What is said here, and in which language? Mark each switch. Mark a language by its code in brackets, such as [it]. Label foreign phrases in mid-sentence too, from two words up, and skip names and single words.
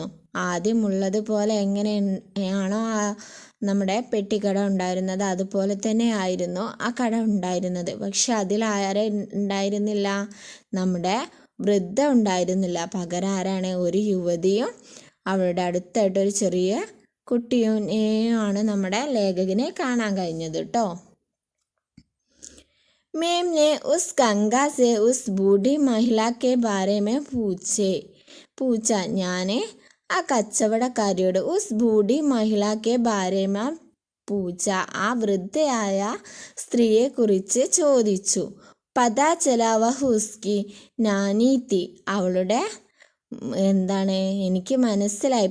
[ml] ആദ്യമുള്ളതുപോലെ എങ്ങനെയാണോ നമ്മുടെ പെട്ടിക്കട ഉണ്ടായിരുന്നത് അതുപോലെ തന്നെ ആയിരുന്നു ആ കട ഉണ്ടായിരുന്നത്. പക്ഷെ അതിൽ ആരെ ഉണ്ടായിരുന്നില്ല? നമ്മുടെ വൃദ്ധ ഉണ്ടായിരുന്നില്ല. പകരം ആരാണ്? ഒരു യുവതിയും അവളുടെ അടുത്തായിട്ടൊരു ചെറിയ കുട്ടിയെയാണ് നമ്മുടെ ലേഖകനെ കാണാൻ കഴിഞ്ഞത് കേട്ടോ. [hi] मैम ने उस गंगा से उस बूढ़ी महिला के बारे में पूछा. [ml] ഞാൻ ആ കച്ചവടക്കാരിയോട് [hi] उस बूढ़ी महिला के बारे में पूछा, [ml] ആ വൃദ്ധയായ സ്ത്രീയെക്കുറിച്ച് ചോദിച്ചു. [hi] पता चला वह उसकी नानी थी. [ml] അവളുടെ എനിക്ക് മനസ്സിലായി.